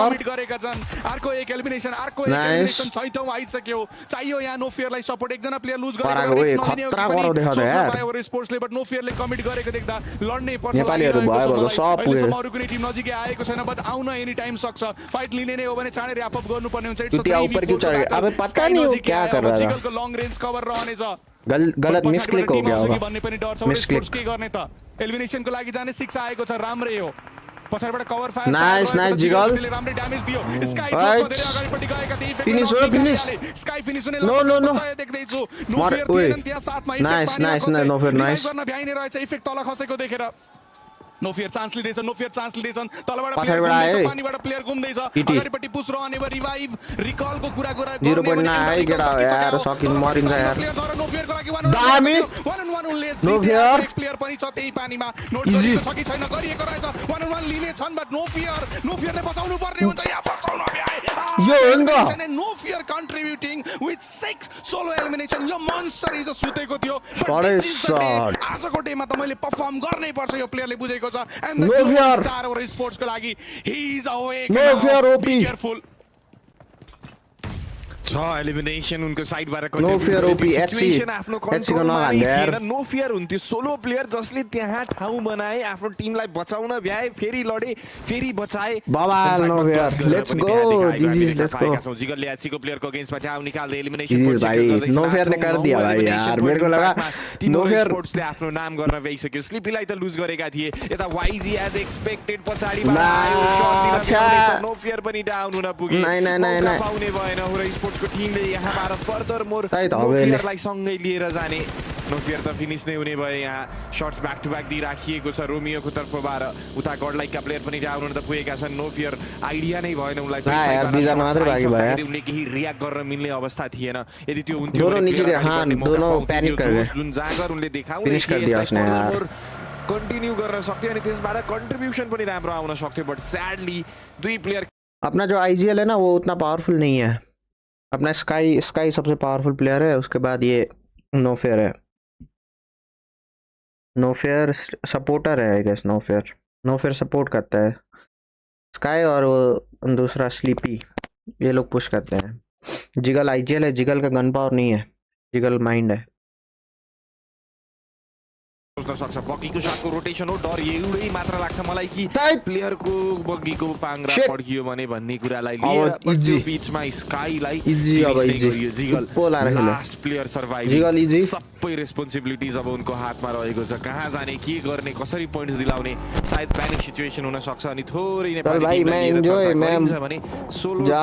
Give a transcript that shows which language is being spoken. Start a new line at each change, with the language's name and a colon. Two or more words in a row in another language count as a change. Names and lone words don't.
Nepali: कमिट गरेका छन् अर्को एक एलिमिनेसन अर्को एक
English: Nice।
Nepali: एलिमिनेसन छैटौं आइसक्यो चाहियो यहाँ नो फियरलाई सपोर्ट एकजना
English: player lose
Nepali: पराको गरेको ओइ, रिस्क नलिने हो कि खतरा पनि गराउँदै छ त सोच्न यार। पायो होरा स्पोर्ट्सले बट नो फियरले कमिट गरेको देख्दा लड्नै पर्छ नेपालीहरु लागिरहेको छ भयो मलाई। सब पुगे। अहिलेसम्म अरू कुनै टिम नजिकै आएको छैन बट आउन
English: any time
Nepali: सक्छ फाइट लिने नै हो भने चाँडै
English: wrap up
Nepali: गर्नुपर्ने हुन्छ
Hindi: टुटिया ऊपर क्यों चढ़ गया? अबे पता नहीं वो क्या कर रहा था।
Nepali: जिगलको
English: long range cover
Nepali: रहनेछ
Hindi: गलत मिसक्लिक हो गया होगा
Nepali: भन्ने पनि डर छ मिसक्लिक के गर्ने त एलिमिनेसनको लागि जाने 6 आएको छ राम्रै हो पछाडबाट
English: cover fire Nice, nice,
Nepali: जिगल। राम्रै ड्यामेज दियो स्काई
English: Right।
Nepali: जोसमा धेरै अगाडिपट्टि गएका थिए इफेक्ट
English: Finish हो, finish।
Nepali: स्काई फिनिश हुने
English: No, no, no।
Nepali: देख्दै छु नो मर- फियर ओइ। थिएन त्यहाँ साथमा
English: Nice, nice, no fear, nice।
Nepali: गर्न भ्याइने रहेछ इफेक्ट तल खसेको देखेर नो फियर चान्स लिँदैछ नो फियर चान्स लिँदैछन् तलबाट प्लेयर पछाडिबाट आयो घुम्दैछ है। पानीबाट प्लेयर घुम्दैछ टिटी। अगाडिपट्टि पुस रहने भयो
English: revive recall
Nepali: कुरा कुरा 0.9 केटा हो यार सकिन मरिन्छ यार नो फियरको लागि
English: Damn it।
Nepali: 1-on-1 उनले
English: No
Nepali: जिते
English: fear।
Nepali: एक प्लेयर पनि छ त्यही पानीमा नोट
English: Easy।
Nepali: गरिएको छ कि छैन गरिएको रहेछ 1-on-1 लिने छन् बट नो फियरले बचाउनु पर्ने हुन्छ यहाँ बचाउन भ्याए यो हो नि त। नो फियर
English: contributing with 6 solo elimination
Nepali: यो
English: monster is
Nepali: सुतेको थियो
English: Sorry, sir।
Nepali: आजको डेमा त मैले परफर्म गर्नै पर्छ यो प्लेयरले बुझेको छ एन्ड
English: No द fear।
Nepali: स्टार ओर स्पोर्ट्सको लागि
English: he is awake No fear, OP।
Nepali: केयरफुल छ एलिमिनेसन उनको साइडबाट
English: No fear, OP,
Nepali: सिचुएसन आफ्नो HC को कन्ट्रोलमा नहाल्ने यार। थिएन नो फियर हुन्थ्यो सोलो प्लेयर जसले त्यहाँ ठाउँ बनाए आफ्नो टिमलाई बचाउन भ्याए फेरि लडे फेरि बचाए
English: बबाल no fear। Let's go, GG's, let's go।
Nepali: जिगलले एचसी को प्लेयर को अगेन्स्टमा ठाउँ निकाल्दै एलिमिनेसन
Hindi: GG's भाई, no fear ने कर दिया भाई यार, मेरे को लगा no fear।
Nepali: स्पोर्ट्सले आफ्नो नाम गर्न भइसक्यो स्लिपीलाई त लुज गरेका थिए यता वाइजी
English: as expected
Nepali: पछाडीबाट आयो शट दिन नो फियर पनि डाउन हुन पुगे
Hindi: नहीं।
Nepali: पाउने भएन होरा स्पोर्ट्सको टिमले यहाँबाट
English: further more
Nepali: त्यही त नो हो अहिले। फियरलाई सँगै लिएर जाने नो फियर त फिनिश नै हुने भयो यहाँ
English: shots back to back
Nepali: दिइराखिएको छ रोमियोको तर्फबाट उता गडलाइकका प्लेयर पनि डाउन हुन त पुगेका छन् नो फियर आइडिया नै भएन उनलाई यार, दुईजना मात्रै बाँकी भयो यार। उनले केही रियाक्ट गर्न मिल्ने अवस्था थिएन यदि त्यो हुन्थ्यो
Hindi: दोनों
Nepali: भने
Hindi: नीचे player गए, हाँ,
Nepali: अगाडि बढ्ने
Hindi: दोनों
Nepali: मौका पाउँथ्यो,
Hindi: panic कर
Nepali: जोस
Hindi: गए।
Nepali: जुन जाँगर उनले देखाउने
Hindi: Finish कर दिया उसने यार।
Nepali: कन्टिन्यू गर्न सक्थ्यो अनि त्यसबाट कन्ट्रिब्युसन पनि राम्रो आउन सक्थ्यो
English: but sadly
Nepali: दुई प्लेयर
Hindi: अपना जो आईजीएल है ना वो उतना पावरफुल नहीं है अपना स्काई सबसे पावरफुल प्लेयर है उसके बाद ये नो फेयर है नो फेयर सपोर्टर है
English: I guess
Hindi: नो फेयर सपोर्ट करता है स्काई और वो दूसरा स्लीपी ये लोग पुश करते हैं जिगल आईजीएल है जिगल का
English: gun power
Hindi: नहीं है जिगल माइंड है
Nepali: सोच्न सक्छ बगीको शटको रोटेसन हो डर एउटै मात्र लाग्छ मलाई कि प्लेयरको बगीको पाङ्ग्रा पड्कियो भने भन्ने कुरालाई लिएर त्यो बीचमा स्काईलाई लास्ट प्लेयर सर्भाइभ सबै रेस्पोन्सिबिलिटिज अब उनको हातमा रहेको छ कहाँ जाने के गर्ने कसरी पोइन्ट्स दिलाउने सायद प्यानिक सिचुएसन हुन सक्छ अनि थोरै नेपाली भने सोलो